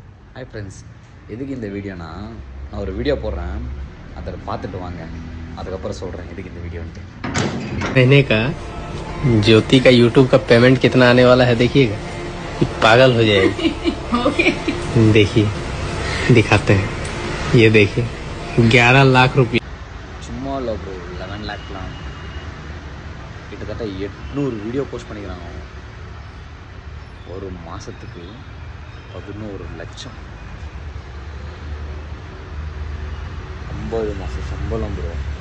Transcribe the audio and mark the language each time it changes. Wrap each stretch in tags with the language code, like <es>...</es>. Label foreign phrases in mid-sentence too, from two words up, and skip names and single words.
<ta>ஹாய் ஃப்ரெண்ட்ஸ், எதுக்கு இந்த வீடியோனா, நான் ஒரு வீடியோ போடுறேன், அதை பார்த்துட்டு வாங்க, அதுக்கப்புறம் சொல்கிறேன் எதுக்கு இந்த வீடியோன்ட்டு.</ta> <hi>कहने का ज्योति का यूट्यूब का पेमेंट कितना आने वाला है देखिएगा, पागल हो जाएगी। देखिए दिखाते हैं, ये देखिए 11 लाख रुपये।</hi> <ta>சும்மா இல்லை ப்ரோ, 11 லேக்லாம் கிட்டத்தட்ட 800 வீடியோ போஸ்ட் பண்ணிக்கிறாங்க ஒரு மாதத்துக்கு. 11 லட்சம் 50 மாதம் சம்பளம் ப்ரோ.</ta>